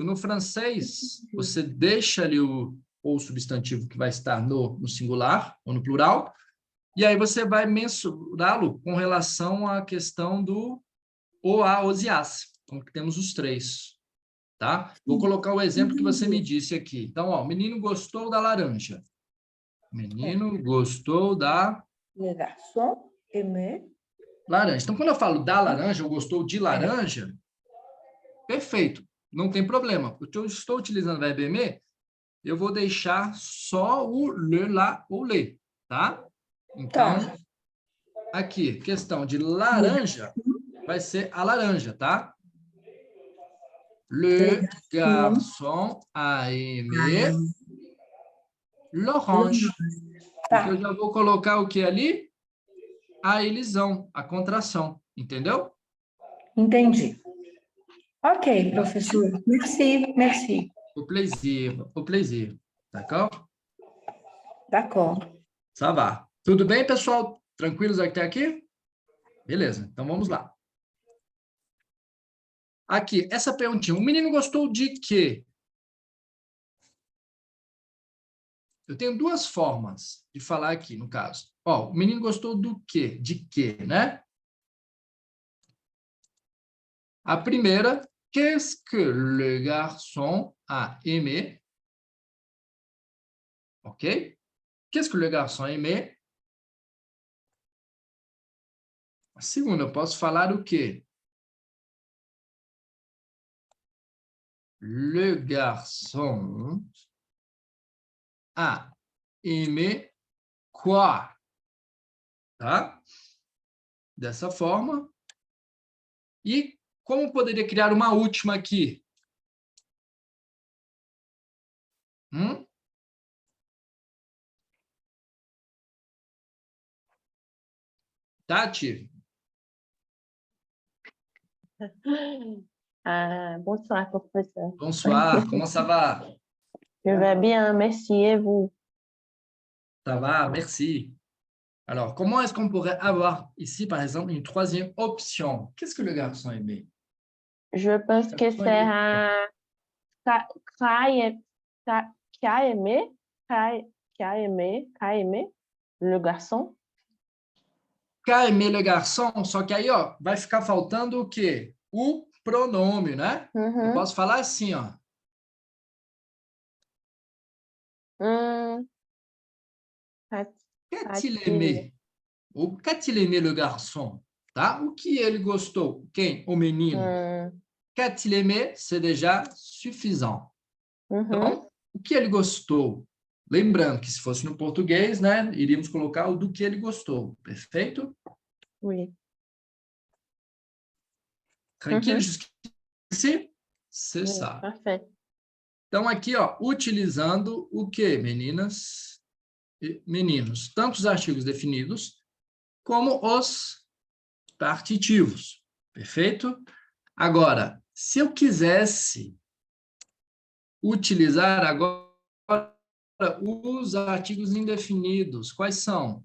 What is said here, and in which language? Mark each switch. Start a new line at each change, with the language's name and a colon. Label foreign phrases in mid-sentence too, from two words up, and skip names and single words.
Portuguese: No francês, você deixa ali o substantivo que vai estar no singular ou no plural, e aí você vai mensurá-lo com relação à questão do o, a, os e as. Então, temos os três. Tá? Vou colocar o exemplo que você me entendi. disse aqui. Então, ó, o menino gostou da laranja. O É. menino gostou da
French: Le garçon aimé.
Portuguese: laranja. Então, quando eu falo da laranja, ou gostou de É. laranja, perfeito, não tem problema. Porque eu estou utilizando o verbo aimer, eu vou deixar só o
French: le, la ou le,
Portuguese: tá? Então, Tá. aqui, questão de laranja, vai ser a laranja, tá?
French: Le Le garçon garçon a aimé aimé. l'orange.
Portuguese: Porque eu Tá. já vou colocar o que ali? A elisão, a contração, entendeu? Entendi. Ok, professor.
French: Merci, merci. O plaisir, d'accord? D'accord. Ça va.
Portuguese: Tudo bem, pessoal? Tranquilos até aqui? Beleza, então vamos lá. Aqui, essa perguntinha. O menino gostou de quê? Eu tenho duas formas de falar aqui, no caso. Ó, o menino gostou do quê? De quê, né? A primeira,
French: qu'est-ce que le garçon a aimé?
Portuguese: Ok?
French: Qu'est-ce que le garçon a aimé?
Portuguese: A segunda, eu posso falar o quê?
French: Le garçon a aimé quoi?
Portuguese: Tá? Dessa forma. E como poderia criar uma última aqui? Hum? Tati?
French: Bonsoir, professeur. Bonsoir, comment ça va? Je vais bien, merci et vous. Ça va, merci. Alors, comment est-ce qu'on pourrait avoir ici, par exemple, une troisième option? Qu'est-ce que le garçon aimait? Je pense que c'est un qui a aimé, qui a aimé le garçon. Qu'a aimé le garçon,
Portuguese: só que aí, ó, vai ficar faltando o quê? O pronome, né? Eu posso falar assim, ó.
French: Qu'a-t-il aimé? O qu'a-t-il aimé le garçon?
Portuguese: Tá? O que ele gostou? Quem? O menino.
French: Qu'a-t-il aimé? C'est déjà suffisant.
Portuguese: Então, o que ele gostou? Lembrando que se fosse no português, né, iríamos colocar o do que ele gostou. Perfeito?
French: Oui. Tranquilo jusqu'ici? C'est Oui, ça. parfait.
Portuguese: Então, aqui, ó, utilizando o quê, meninas e meninos? Tanto os artigos definidos como os partitivos. Perfeito? Agora, se eu quisesse utilizar agora os artigos indefinidos, quais são?